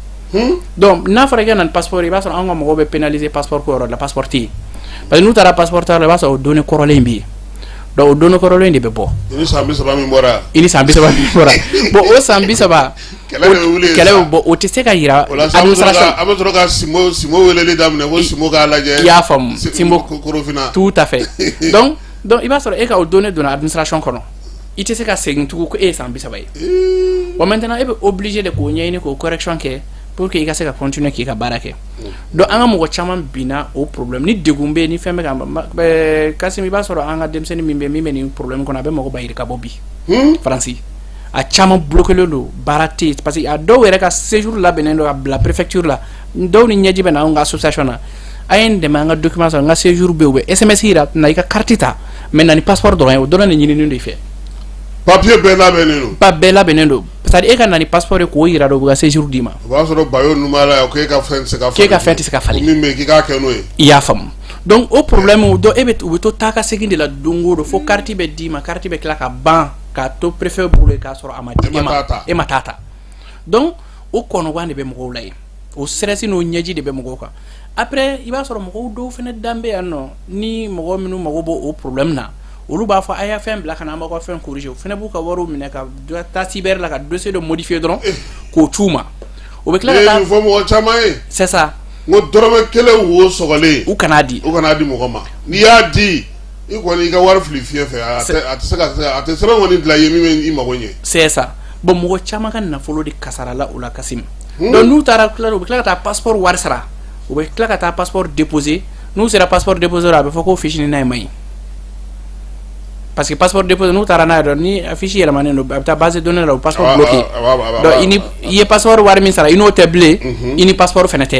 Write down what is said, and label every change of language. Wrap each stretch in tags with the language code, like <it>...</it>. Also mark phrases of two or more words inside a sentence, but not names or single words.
<bm>donc n'a fɔra i ka na ni passeport i b'a sɔrɔ an ka mɔgɔw bɛ pénaliser passeport ko yɔrɔ la passeport tɛ yen</bm> <fr>parce que</fr> <bm>n'u taara passeport ta yɔrɔ la i b'a sɔrɔ o données kɔrɔlen bɛ yen donc o données kɔrɔlen de bɛ bɔ i ni san 30 min bɔra bon o san 30 kɛlɛ bɛ bɔ o tɛ se ka yira administration a bɛ sɔrɔ ka Simo weleli daminɛ ko Simo k'a lajɛ i y'a faamu Simo</bm> <fr>tout à fait donc</fr> <bm>i b'a sɔrɔ e ka o données donna administration kɔnɔ i tɛ se ka segin tugun ko e ye san 30 ye bon maintenant e bɛ</bm> <fr>obligé de</fr> <bm>k'o ɲɛɲini k'o correction kɛ</bm> <fr>pour que</fr> <bm>i ka se ka continuer k'i ka baara kɛ donc an ka mɔgɔ caman binna o problème ni degun bɛ yen ni fɛn bɛ ka Kasim i b'a sɔrɔ an ka denmisɛnnin min bɛ nin problème kɔnɔ a bɛ mɔgɔ bayiri ka bɔ bi France a caman bloqué don baara tɛ yen</bm> <fr>parce que</fr> <bm>a dɔw yɛrɛ ka séjour labɛnnen don ka bila préfecture la dɔw ni ɲɛji bɛ na anw ka association na a ye n dɛmɛ an ka document sɔrɔ n ka séjour bɛ yen u bɛ SMS yira na i ka carte ta mais na ni passeport dɔrɔn ye o dɔrɔn de ɲininen don i fɛ papier bɛɛ labɛnnen don pas bɛɛ labɛnnen don</bm> <fr>c'est à dire</fr> <bm>e ka na ni passeport ye k'o yira dɔ u ka séjour d'i ma o b'a sɔrɔ bayo numéro la k'e ka fɛn tɛ se ka falen k'e ka fɛn tɛ se ka falen min bɛ k'i k'a kɛ n'o ye i y'a faamu donc o problème o dɔ e bɛ u bɛ to taa ka segin de la don o don fo carte bɛ d'i ma carte bɛ tila ka ban k'a to préfet bolo k'a sɔrɔ a ma di e ma taa ta donc o kɔnɔgan de bɛ mɔgɔw la yen o stress n'o ɲɛji de bɛ mɔgɔw kan après i b'a sɔrɔ mɔgɔw dɔw fana danbe yan nɔ ni mɔgɔ minnu mago b'o o problème na olu b'a fɔ a y'a fɛn bila ka na an b'aw ka fɛn corriger o fana b'u ka wariw minɛ ka taa cyber la ka dossier dɔ modifier dɔrɔn k'o c'u ma o bɛ tila ka taa fɔ mɔgɔ caman ye</bm> <fr>c'est ça</fr> <bm>n ko dɔrɔmɛ kelen wo sɔgɔlen u kan'a di mɔgɔ ma n'i y'a di i kɔni i ka wari fili fiɲɛ fɛ a tɛ se ka a tɛ sɛbɛn kɔni dilan i ye min bɛ i mago ɲɛ</bm> <fr>c'est ça bon</fr> <bm>mɔgɔ caman ka nafolo de kasarala o la Kasim donc n'u taara u bɛ tila ka taa passeport wari sara u bɛ tila ka taa</bm> <fr>passeport déposer</fr> <bm>n'u sera</bm> <fr>passeport déposer</fr> <bm>a bɛ fɔ ko fiche ni n'a ye man ɲi</bm> <fr>parce que passeport déposé</fr> <bm>n'u taara n'a ye dɔrɔn ni fiche yɛlɛmanen don a bɛ taa</bm> <fr>base de données</fr> <bm>la o</bm> <fr>passeport bloqué donc</fr> <bm>i ye passeport wari min sara i n'o tɛ bilen i ni passeport fana tɛ</bm>